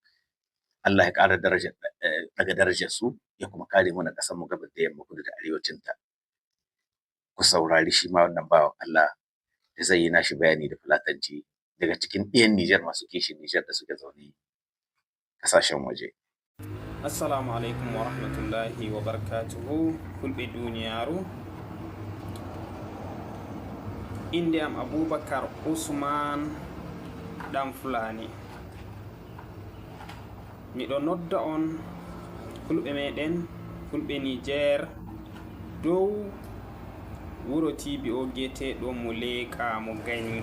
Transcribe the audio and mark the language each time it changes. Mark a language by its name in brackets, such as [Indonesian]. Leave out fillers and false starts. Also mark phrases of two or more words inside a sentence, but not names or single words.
[Hausa] Allah ya ƙara daga darajar su ya kuma kare mana ƙasar mu gabas da yamma, kudu da arewacin ta. Ku saurari shi ma wannan bawan Allah da zai yi nashi bayani da Fulatanci daga cikin ɗiyan Nijar masu kishin Nijar da suke zaune ƙasashen waje. [Arabic] السلام عليكم ورحمة الله وبركاته. [Fula] Fulɓe duniyaru, inde am Abubakar Usman ɗan Fulani. Miɗo nodda on fulɓe meɗen, fulɓe Niger, dow wuro Tibi o geteɗo Muleka mo Gani.